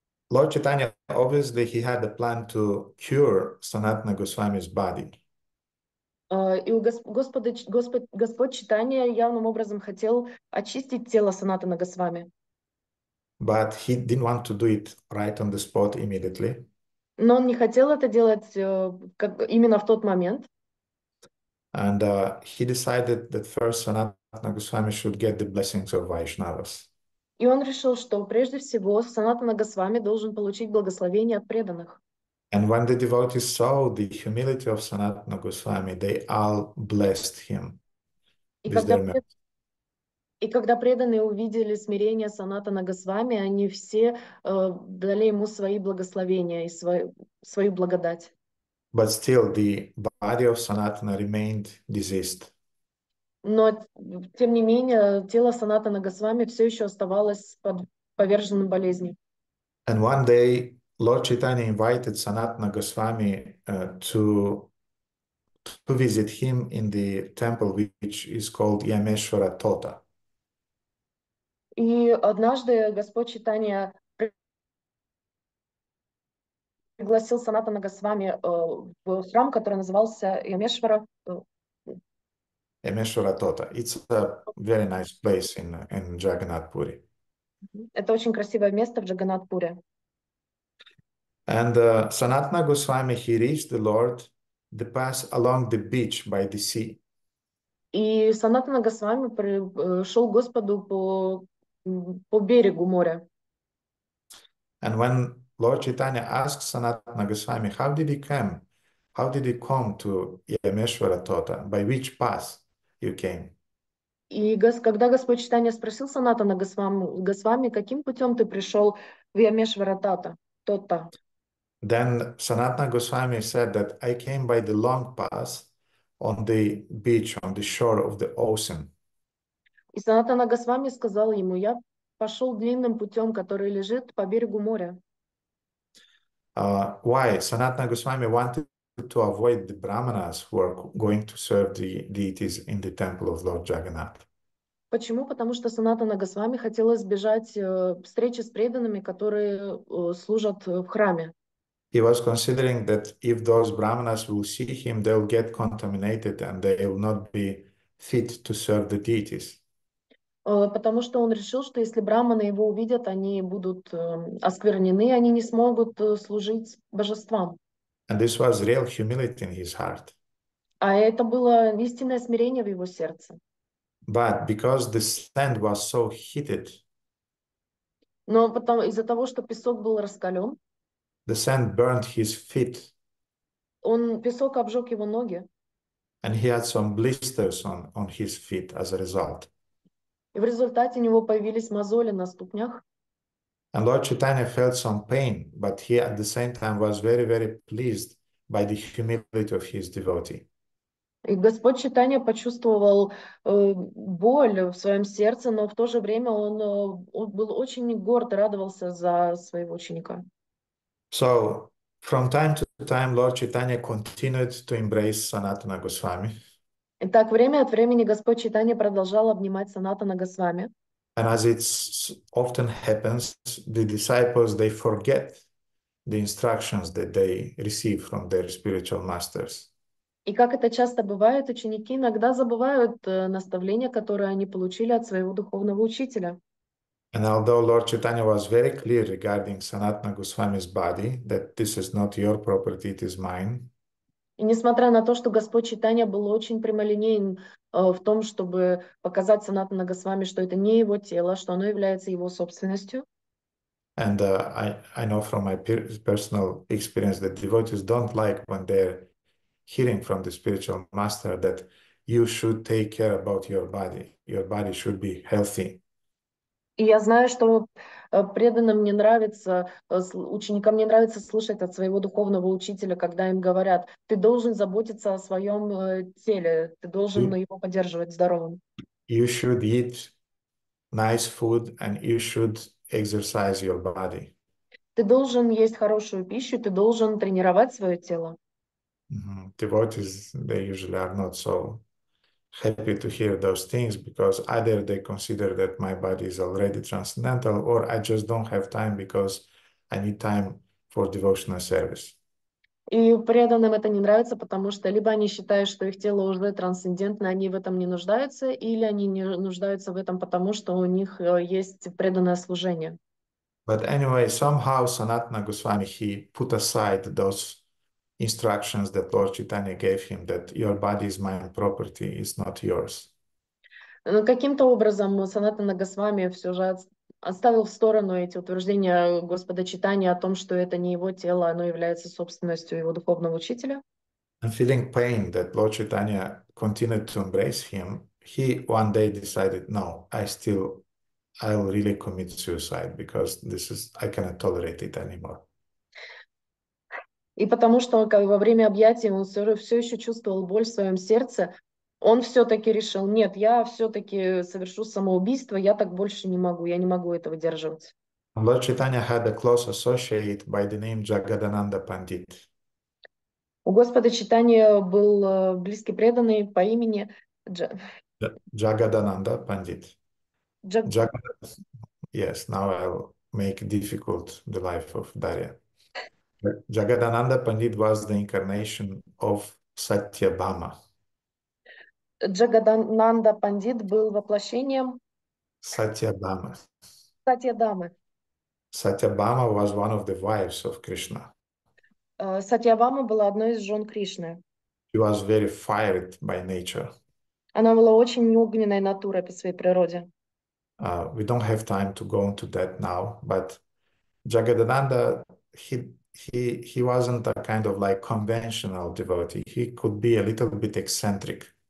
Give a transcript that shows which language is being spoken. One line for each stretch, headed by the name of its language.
English: Lord Chaitanya, obviously, he had a plan to cure Sanatana Goswami's body.
Russian: И Господь Чайтанья явным образом хотел очистить тело Санатана Госвами.
English: But he didn't want to do it right on the spot immediately.
Russian: Но он не хотел это делать именно в тот момент.
English: And he decided that first Sanatana Goswami should get the blessings of Vaishnavas.
Russian: И он решил, что прежде всего Санатана Госвами должен получить благословение от преданных.
English: And when the devotees saw the humility of Sanatana Goswami, they all blessed him with their mercy.
Russian: И когда преданные увидели смирение Санатана Госвами, они все дали ему свои благословения и свою благодать.
English: But still, the body of Sanatana remained diseased.
Russian: Но, тем не менее, тело Санатана Госвами все еще оставалось поверженным болезни.
English: And one day, Lord Chaitanya invited Sanatana Goswami to visit him in the temple, which is called Yameshwara Tota.
Russian: И однажды Господь Чайтанья пригласил Санатана Госвами в храм, который назывался Ямешвара.
English: Emeshwara Tota. It's a very nice place in Jagannath Puri.
Russian: Это очень красивое место в Джаганнатпуре.
English: And Sanatana Goswami, he reached the Lord, the path along the beach by the sea.
Russian: И Санатана Госвами шел к Господу по берегу моря.
English: And when Lord Chaitanya asked Sanatana Goswami, how did he come? How did he come to Yameshwara Tota? By which path you came?
Russian: И когда Господь Чайтанья спросил Санатана Госвами, каким путем ты пришел в Ямешвара Tota?
English: Then Sanatana Goswami said that I came by the long path on the beach, on the shore of the ocean.
Russian: И Санатана Госвами сказал ему, я пошел длинным путем, который лежит по берегу моря.
English: Why? Sanatana Goswami wanted to avoid the brahmanas who are going to serve the deities in the temple of Lord Jagannath.
Russian: Почему? Потому что Санатана Госвами хотел избежать встречи с преданными, которые служат в храме.
English: He was considering that if those brahmanas will see him, they'll get contaminated and they will not be fit to serve the deities.
Russian: Потому что он решил, что если браманы его увидят, они будут осквернены, они не смогут служить божествам.
English: And this was real humility in his heart.
Russian: А это было истинное смирение в его сердце.
English: But because the sand was so heated,
Russian: Но из-за того, что песок был раскален,
English: the sand burned his feet,
Russian: песок обжег его ноги,
English: and he had some blisters on his feet as a result.
Russian: и в результате у него появились мозоли на ступнях.
English: And Lord Chaitanya felt some pain, but he at the same time was very, very pleased by the humility of his devotee.
Russian: И Господь Чайтанья почувствовал боль в своем сердце, но в то же время он был очень горд и радовался за своего ученика.
English: So, from time to time, Lord Chaitanya continued to embrace Sanatana Goswami.
Russian: Итак, время от времени Господь Чайтанья продолжал обнимать Санатана Госвами.
English: And as it often happens, the disciples, they forget the instructions that they receive from their spiritual masters.
Russian: И как это часто бывает, ученики иногда забывают наставления, которые они получили от своего духовного учителя.
English: And although Lord Chaitanya was very clear regarding Sanatana Goswami's body, that this is not your property, it is mine.
Russian: И несмотря на то, что Господь Чайтанья был очень прямолинеен в том, чтобы показать Санатана Госвами, что это не его тело, что оно является его собственностью.
English: And I know from my personal experience that devotees don't like when they're hearing from the spiritual master that you should take care about your body. Your body should be healthy.
Russian: И я знаю, что преданным не нравится, ученикам не нравится слышать от своего духовного учителя, когда им говорят, ты должен заботиться о своем теле, ты должен его поддерживать здоровым.
English: You should eat nice food and you should exercise your body.
Russian: Ты должен есть хорошую пищу, ты должен тренировать свое тело.
English: Devotees, they usually are not so happy to hear those things because either they consider that my body is already transcendental or I just don't have time because I need time for devotional service.
Russian: И преданным это не нравится, потому что либо они считают, что их тело уже трансцендентно, они в этом не нуждаются, или они не нуждаются в этом, потому что у них есть преданное служение.
English: But anyway, somehow Sanatana Goswami, he put aside those instructions that Lord Chaitanya gave him, that your body is my property, it's not yours.
Russian: Но каким-то образом Санатана Госвами все же оставил в сторону эти утверждения Господа Чайтаньи о том, что это не его тело, оно является собственностью его духовного учителя.
English: And feeling pain that Lord Chaitanya continued to embrace him, he one day decided, no, I'll really commit suicide because I cannot tolerate it anymore.
Russian: И потому что во время объятий он все еще чувствовал боль в своем сердце, он все-таки решил, нет, я все-таки совершу самоубийство, я так больше не могу, я не могу это выдерживать.
English: And Lord Chaitanya had a close associate by the name Jagadananda Pandit.
Russian: У Господа Чайтаньи был близкий преданный по имени
English: Jagadananda Pandit. Yes, now I'll make difficult the life of Darya. Jagadananda Pandit was the incarnation of Satyabhama.
Russian: Джагадананда Пандит был воплощением
English: Satyabhama.
Russian: Сатьядамы.
English: Satyabhama was one of the wives of Krishna.
Russian: Сатьявама была одной из жен Кришны.
English: She was very fired by nature.
Russian: Она была очень огненной натурой по своей природе.
English: We don't have time to go into that now, but Jagadananda, he wasn't a kind of like conventional devotee. He could be a little bit eccentric.